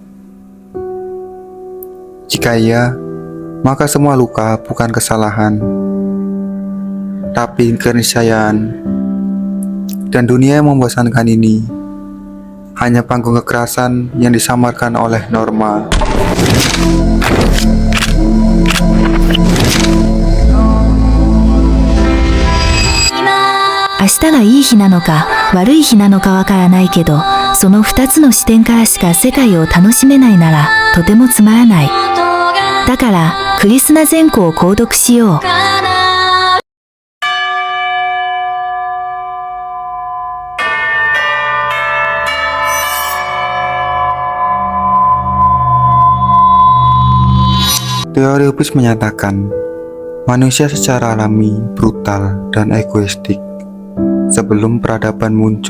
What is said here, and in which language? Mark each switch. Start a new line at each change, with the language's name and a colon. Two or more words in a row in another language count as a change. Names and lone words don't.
Indonesian: Jika iya, maka semua luka bukan kesalahan, tapi keniscayaan. Dan dunia yang membosankan ini hanya panggung kekerasan yang disamarkan oleh norma.
Japanese: 明日がいい日なのか悪い日なのかわからないけど、その2つの視点からしか世界を楽しめないならとてもつまらない。だからクリスナ善行を購読しよう。
Indonesian: Teori Hobbes menyatakan manusia secara alami brutal dan egoistik sebelum peradaban muncul.